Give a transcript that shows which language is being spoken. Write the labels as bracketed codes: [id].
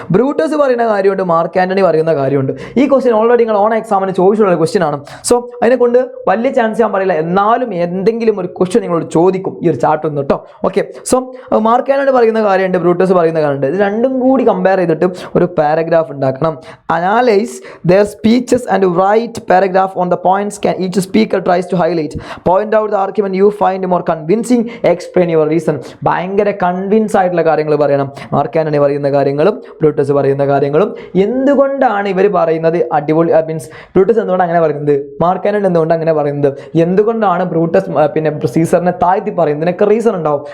[ml] Brutus പറയുന്ന കാര്യമുണ്ട്, mark Antony പറയുന്ന കാര്യമുണ്ട്. ഈ ക്വസ്റ്റ്യൻ ഓൾറെഡി നിങ്ങൾ ഓൺ എക്സാമിന് ചോദിച്ചിട്ടുള്ള ക്വസ്റ്റ്യൻ ആണ്. സോ അതിനെക്കൊണ്ട് വലിയ ചാൻസ് ഞാൻ പറയില്ല, എന്നാലും എന്തെങ്കിലും ഒരു ക്വസ്റ്റ്യൻ നിങ്ങളോട് ചോദിക്കും ഈ ഒരു ചാർട്ടിൽ നിന്ന് കേട്ടോ. ഓക്കെ. സോ മാർക്ക് ആൻ്റണി പറയുന്ന കാര്യമുണ്ട്, ബ്രൂട്ടസ് പറയുന്ന കാര്യമുണ്ട്. ഇത് രണ്ടും കൂടി കമ്പയർ ചെയ്തിട്ട് ഒരു പാരഗ്രാഫ് ഉണ്ടാക്കണം. [en] Analyse their speeches and write paragraph on the points can each speaker tries to highlight. Point out the argument you find more convincing. Explain your reason. [ml] ഭയങ്കര കൺവിൻസ് ആയിട്ടുള്ള കാര്യങ്ങൾ പറയണം. മാർക്ക് ആൻ്റണി പറയുന്ന കാര്യങ്ങളും ബ്രൂട്ടസ് പറയുന്ന കാര്യങ്ങളും എന്തുകൊണ്ടാണ് ഇവർ പറയുന്നത് അടിപൊളി, മീൻസ് ബ്രൂട്ടസ് എന്തുകൊണ്ടാണ് അങ്ങനെ പറയുന്നത്, മാർക്ക് ആൻ്റണി എന്തുകൊണ്ട് അങ്ങനെ പറയുന്നത്, എന്തുകൊണ്ടാണ് ബ്രൂട്ടസ് പിന്നെ സീസറിനെ താഴ്ത്തി പറയുന്നത്, ഇതിനൊക്കെ റീസൺ ഉണ്ടാവും.